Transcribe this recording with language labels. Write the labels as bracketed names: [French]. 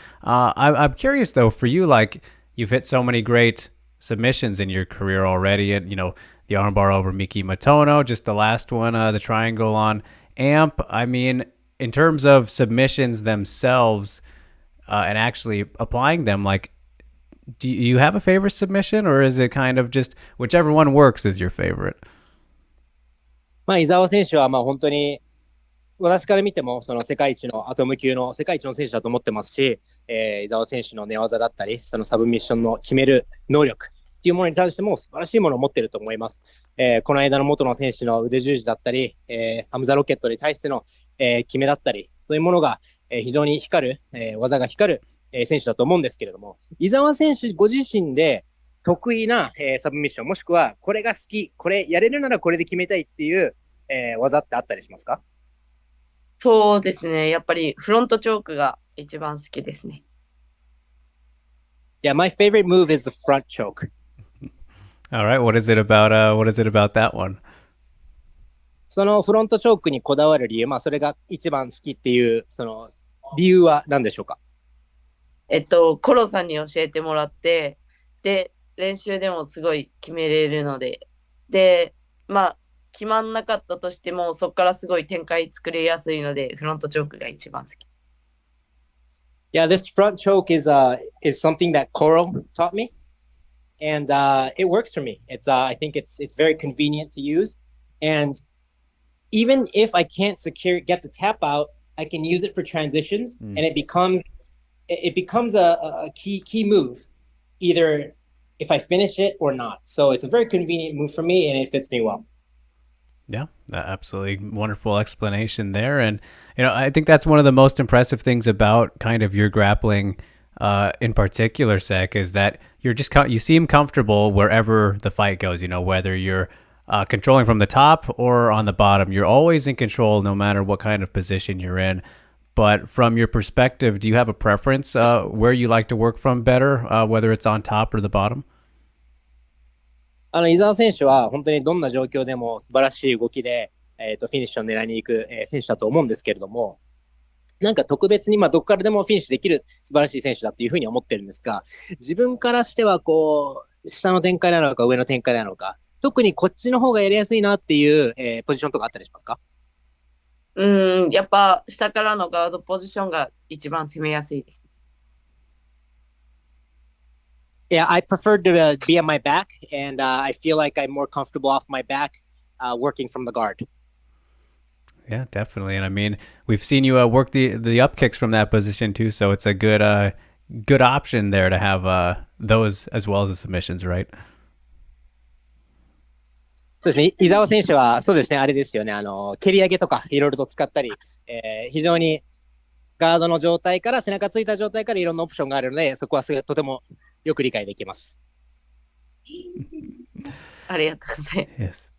[English] I'm curious though, for you, like you've hit so many great submissions in your career already, and the armbar over Miki Matono, just the last one, the triangle on Amp. I mean, in terms of submissions themselves and actually applying them, like, do you have a favorite submission, or is it kind of just whichever one works is your favorite? [Japanese] 伊沢選手は本当に私から見てもその世界一のアトム級の世界一の選手だと思ってますし、伊沢選手の寝技だったり、そのサブミッションの決める能力っていうものに対しても素晴らしいものを持っていると思います。この間の元の選手の腕十字だったり、ハムザロケットに対しての、決めだったり、そういうものが、非常に光る、技が光る、選手だと思うんですけれども、伊沢選手ご自身で得意な、サブミッション、もしくはこれが好き、これやれるならこれで決めたいっていう、技ってあったりしますか？そうですね。やっぱりフロントチョークが一番好きですね。 [English] Yeah, my favorite move is the front choke. All right, what is it about that one? [Japanese] そのフロントチョークにこだわる理由、それが一番好きっていうその理由は何でしょうか？コロさんに教えてもらって、で、練習でもすごい決めれるので、で、決まんなかったとしても、そこからすごい展開作れやすいので、フロントチョークが一番好き。 [English] Yeah, this front choke is something that Coral taught me, and it works for me. I think it's very convenient to use, and even if I can't get the tap out, I can use it for transitions, and it becomes a key move, either if I finish it or not. So it's a very convenient move for me, and it fits me well. Yeah, absolutely wonderful explanation there. And, I think that's one of the most impressive things about kind of your grappling in particular, Sek, is that you seem comfortable wherever the fight goes, whether you're controlling from the top or on the bottom, you're always in control no matter what kind of position you're in. But from your perspective, do you have a preference where you like to work from better, whether it's on top or the bottom? [Japanese] 伊沢選手は本当にどんな状況でも素晴らしい動きで、フィニッシュを狙いに行く、選手だと思うんですけれども、なんか特別にどこからでもフィニッシュできる素晴らしい選手だっていうふうに思ってるんですが、自分からしては下の展開なのか上の展開なのか、特にこっちの方がやりやすいなっていう、ポジションとかあったりしますか？やっぱ下からのガードポジションが一番攻めやすいです。 [English] Yeah, I prefer to be on my back, and I feel like I'm more comfortable off my back working from the guard. Yeah, definitely. And I mean, we've seen you work the up kicks from that position too, so it's a good option there to have those as well as the submissions, right? [Japanese] そうですね。伊沢選手はそうですね、あれですよね。蹴り上げとかいろいろと使ったり、非常にガードの状態から背中ついた状態からいろんなオプションがあるので、そこはとてもよく理解できます。ありがとうございます。